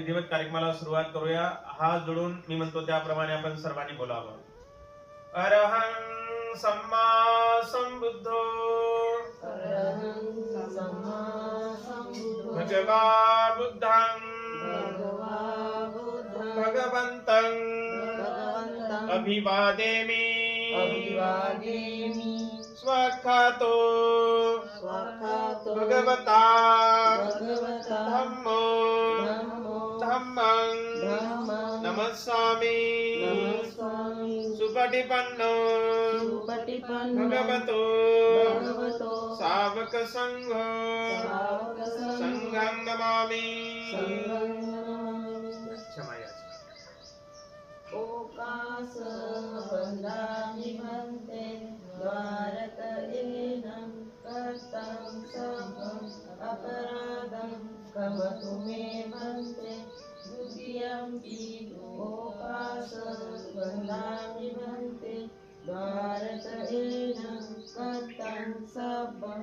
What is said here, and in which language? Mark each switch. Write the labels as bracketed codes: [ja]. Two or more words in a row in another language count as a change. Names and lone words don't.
[mr] विधिवत कार्यक्रमाला सुरुवात करूया। हात जोडून मी म्हणतो त्याप्रमाणे आपण सर्वांनी बोलावं। [pi] अरहं सम्मा सम्बुद्धो भगवा बुद्धं भगवन्तं अभिवादेमि स्वाख्यातो भगवता धम्मो धम्मं नमस्सामि सुपटिपन्नो भगवतो सावक संघो संघं नमामि। ओकास वन्दामि भन्ते द्वारक एनं कर्तं सर्वं अपराधं क्षमतु मे भन्ते द्वितीयंपि ओकास वन्दामि भन्ते द्वारक एनं कर्तं सर्वं